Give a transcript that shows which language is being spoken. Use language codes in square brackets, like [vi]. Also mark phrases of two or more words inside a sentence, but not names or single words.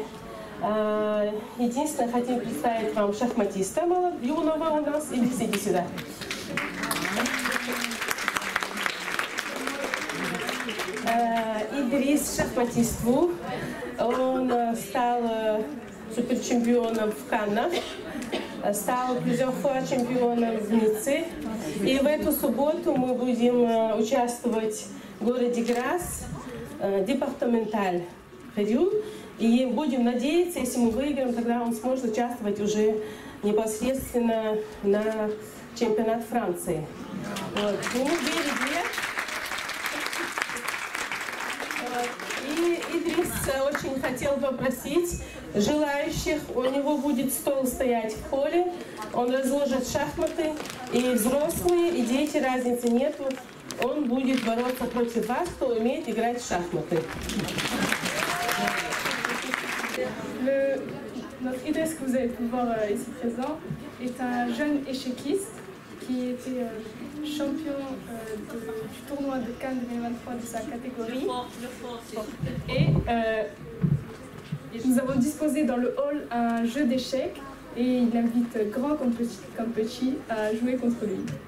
[ru] Единственное, хотим представить вам шахматиста юного у нас. Идрис, иди сюда. Идрис шахматист. Он стал суперчемпионом в Каннах, стал [fr] plusieurs fois [ru] чемпионом в Ницце. И в эту субботу мы будем участвовать в городе Грасс, департаменталь Перью. И будем надеяться, если мы выиграем, тогда он сможет участвовать уже непосредственно на чемпионат Франции. Вот. И Идрис очень хотел попросить желающих, у него будет стол стоять в холле, он разложит шахматы, и взрослые, и дети, разницы нету, он будет бороться против вас, кто умеет играть в шахматы. [fr] Notre Idriss que vous avez pu voir ici présent est un jeune échéquiste qui était champion du tournoi de Cannes 2023 de sa catégorie. Et nous avons disposé dans le hall un jeu d'échecs et il invite grand comme petit à jouer contre lui.